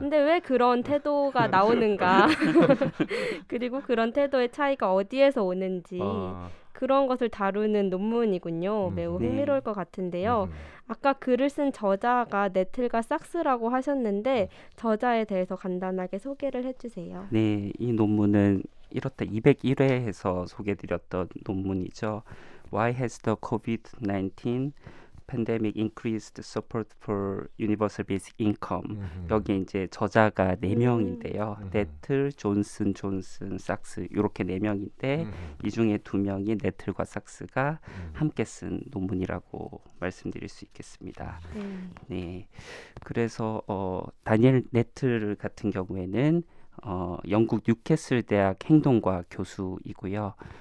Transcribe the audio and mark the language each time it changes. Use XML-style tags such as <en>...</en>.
<ko>근데 왜 그런 태도가 나오는가 그리고 그런 태도의 차이가 어디에서 오는지 그런 것을 다루는 논문이군요. 매우 네. 흥미로울 것 같은데요. 아까 글을 쓴 저자가 네틀과 삭스라고 하셨는데 저자에 대해서 간단하게 소개를 해주세요. 네, 이 논문은 이렇다 201회에서 소개드렸던 논문이죠.</ko> <en>Why has the COVID-19 pandemic increased support for universal basic income?</en> <ko>여기 이제 저자가 4명인데요. 네틀, 존슨, 삭스 이렇게 4명인데 이 중에 2명이 네틀과 삭스가 함께 쓴 논문이라고 말씀드릴 수 있겠습니다. 네, 그래서 다니엘 네틀 같은 경우에는 영국 뉴캐슬 대학 행동과 교수이고요.</ko>